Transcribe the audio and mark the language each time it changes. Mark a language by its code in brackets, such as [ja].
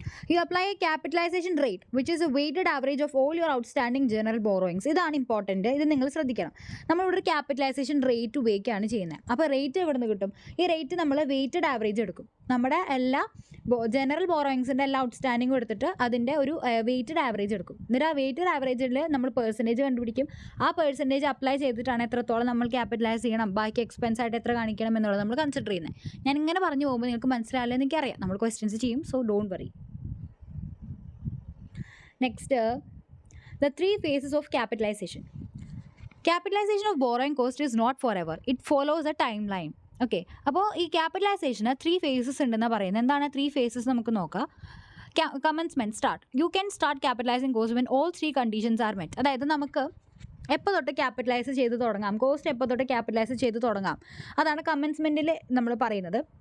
[en] You apply a capitalization rate which is a weighted average of all your outstanding general borrowings. [ml] ഇതാണ് important, ഇത് നിങ്ങൾ ശ്രദ്ധിക്കണം. നമ്മളിവിടെ ഒരു ക്യാപിറ്റലൈസേഷൻ റേറ്റ് ഉപയോഗിക്കുകയാണ് ചെയ്യുന്നത്. അപ്പോൾ റേറ്റ് എവിടെ നിന്ന് കിട്ടും? ഈ റേറ്റ് നമ്മൾ വെയ്റ്റഡ് ആവറേജ് എടുക്കും. നമ്മുടെ എല്ലാ ജനറൽ ബോറോയിങ്സിൻ്റെ എല്ലാ ഔട്ട്സ്റ്റാൻഡിങ്ങും എടുത്തിട്ട് അതിൻ്റെ ഒരു വെയ്റ്റഡ് ആവറേജ് എടുക്കും. എന്നിട്ട് ആ വെയ്റ്റഡ് ആവറേജിൽ നമ്മൾ പെർസെൻറ്റേജ് കണ്ടുപിടിക്കും. ആ പെർസെൻറ്റേജ് അപ്ലൈ ചെയ്തിട്ടാണ് എത്രത്തോളം നമ്മൾ ക്യാപിറ്റലൈസ് ചെയ്യണം, ബാക്കി എക്സ്പെൻസ് ആയിട്ട് എത്ര കാണിക്കണം എന്നുള്ളത് നമ്മൾ കൺസിഡർ ചെയ്യുന്നത്. ഞാൻ ഇങ്ങനെ പറഞ്ഞു പോകുമ്പോൾ നിങ്ങൾക്ക് മനസ്സിലാവില്ലെന്ന് എനിക്കറിയാം. നമ്മൾ ക്വസ്റ്റ്യൻസ് ചെയ്യും, [en] So don't worry. Next, the 3 phases of capitalization. Capitalization of borrowing cost is not forever. It follows a timeline. [ml] Okay, അപ്പോൾ ഈ ക്യാപിറ്റലൈസേഷന് 3 phases ഉണ്ടെന്ന് പറയുന്നത്. എന്താണ് 3 phases? നമുക്ക് നോക്കാം. Commencement start. [en] You can start capitalising cost when all 3 conditions are met. [ml] അതായത് നമുക്ക് എപ്പോൾ തൊട്ട് ക്യാപിറ്റലൈസ് ചെയ്ത് തുടങ്ങാം, കോസ്റ്റ് എപ്പോൾ തൊട്ട് ക്യാപിറ്റലൈസ് ചെയ്ത് തുടങ്ങാം, അതാണ് കമൻസ്മെൻറ്റിൽ നമ്മൾ പറയുന്നത്.